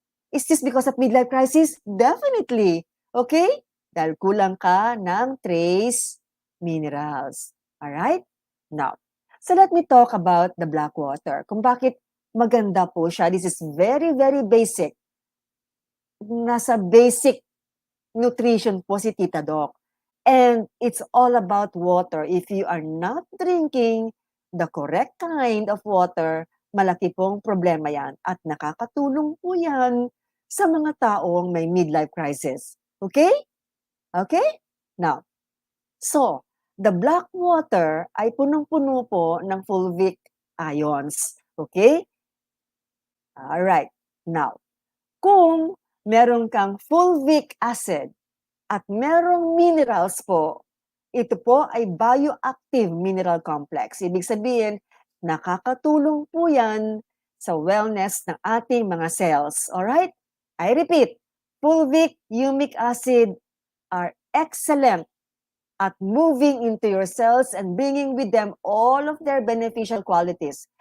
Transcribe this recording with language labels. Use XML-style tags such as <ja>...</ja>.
<en>Is this because of midlife crisis?</en> <tl>Definitely. Okay? Dahil kulang ka ng trace minerals. Alright?</tl> <en>Now, so let me talk about the black water.</en> <tl>Kung bakit maganda po siya.</tl> <en>This is very basic.</en> <tl>Nasa basic nutrition po si Tita Doc.</tl> <en>And it's all about water. If you are not drinking the correct kind of water,</en> <tl>malaki pong problema yan. At nakakatulong po yan sa mga taong may midlife crisis. Okay? Okay? Now, so, the black water ay punong-puno po ng fulvic ions. Okay? Alright. Now, kung meron kang fulvic acid at merong minerals po, ito po ay bioactive mineral complex. Ibig sabihin, nakakatulong po yan sa wellness ng ating mga cells.</tl> <en>Alright? I repeat, fulvic, humic acid are excellent at moving into your cells and bringing with them all of their beneficial qualities.</en>